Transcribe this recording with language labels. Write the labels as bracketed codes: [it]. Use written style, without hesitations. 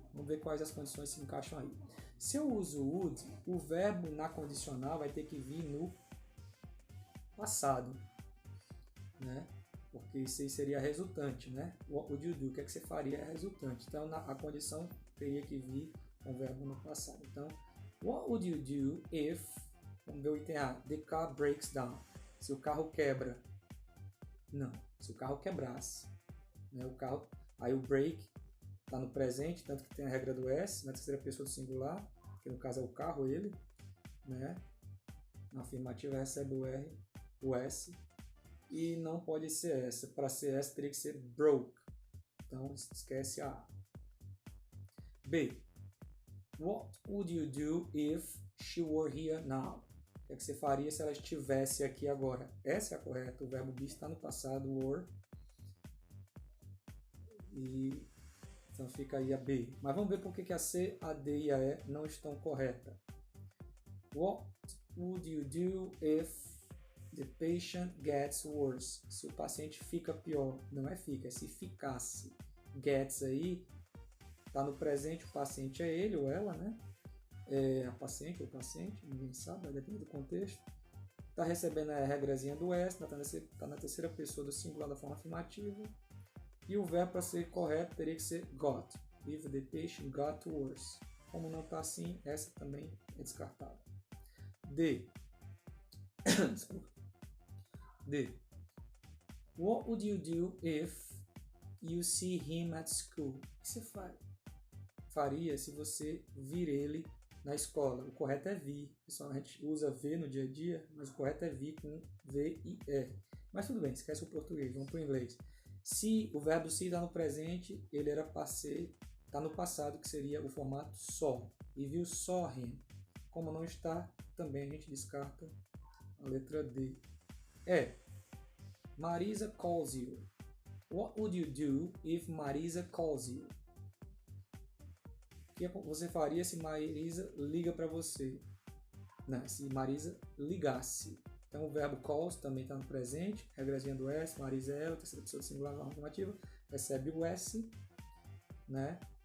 [pt] Vamos ver quais as condições se encaixam aí. Se eu uso would, o verbo na condicional vai ter que vir no passado, né? porque isso aí seria a resultante, né? [en] What would you do? [pt] O que é que você faria é a resultante. Então, a condição teria que vir com o verbo no passado. [en] Então, what would you do if, [pt] vamos ver o item A, [en] the car breaks down. [pt] Se o carro quebra. Não, se o carro quebrasse. Né? O carro, aí o break está no presente, tanto que tem a regra do S, na terceira pessoa do singular, que no caso é o carro, ele. Né? Na afirmativa recebe o R, o S. E não pode ser essa. Para ser essa teria que ser broke. Então esquece a A. B. [en] What would you do if she were here now? [pt] O que é que você faria se ela estivesse aqui agora? Essa é a correta. O verbo be está no passado, were. E então fica aí a B. Mas vamos ver por que a C, a D e a E não estão corretas. [en] What would you do if the patient gets worse? [pt] Se o paciente fica pior. Não é fica, é se ficasse. Gets aí, está no presente, o paciente é ele ou ela, né? É a paciente ou o paciente, ninguém sabe, vai depender do contexto. Está recebendo a regrazinha do S, está na terceira pessoa do singular da forma afirmativa. E o verbo para ser correto teria que ser got. [en] If the patient got worse. [pt] Como não está assim, essa também é descartada. D. Desculpa. D. [en] What would you do if you see him at school? [pt] O que você faria se você vir ele na escola? O correto é vir. Pessoal, a gente usa V no dia a dia, mas o correto é vir com V e R. Mas tudo bem, esquece o português, vamos para o inglês. Se o verbo see está no presente, ele era passé, está no passado, que seria o formato saw. E viu [en] saw him. [pt] Como não está, também a gente descarta a letra D. [en] Marisa calls you. What would you do if Marisa calls you? [pt] O que você faria se Marisa liga para você? Não, se Marisa ligasse. Então o verbo calls também está no presente, regrazinha do S, Marisa é ela, terceira pessoa do singular na afirmativa, recebe o S, né?